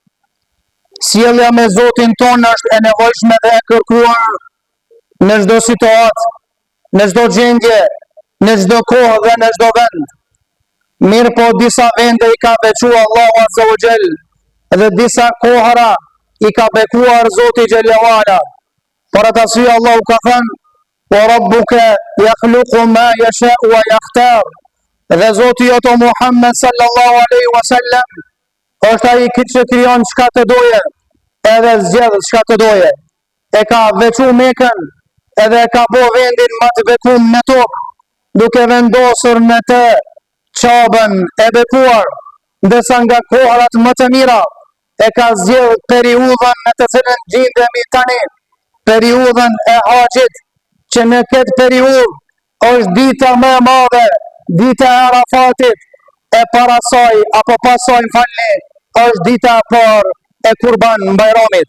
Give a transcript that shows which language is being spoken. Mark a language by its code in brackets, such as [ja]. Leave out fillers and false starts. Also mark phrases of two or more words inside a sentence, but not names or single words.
[sq] Sjellja me Zotin ton është e nevojshme dhe e kërkuar në çdo situatë, në çdo gjendje, në çdo kohë dhe në çdo vend. Mirë po disa vende i ka veçuar Allahu [ar] عز وجل [sq] dhe disa kohëra i ka bekuar Zoti [ar] جل وعلا. [sq] Për atë arsye Allahu ka thënë: [ar] "وربك يخلق ما يشاء ويختار." [sq] Dhe Zoti jote Muhammed [ar] صلى الله عليه وسلم [sq] është ai që krijon çka të doje, edhe zgjedh çka të doje. E ka veçuar Mekën edhe e ka bërë vendin më të bekuar në tokë, duke vendosur në të Çabën e bekuar, ndërsa nga kohërat më të mira e ka zgjedh periudhën në të cilën gjendemi tani, periudhën e haxhit, që në këtë periudhë është dita më e madhe, dita e Arafatit, e para saj apo pasaj është dita e parë e Kurban Bayramit.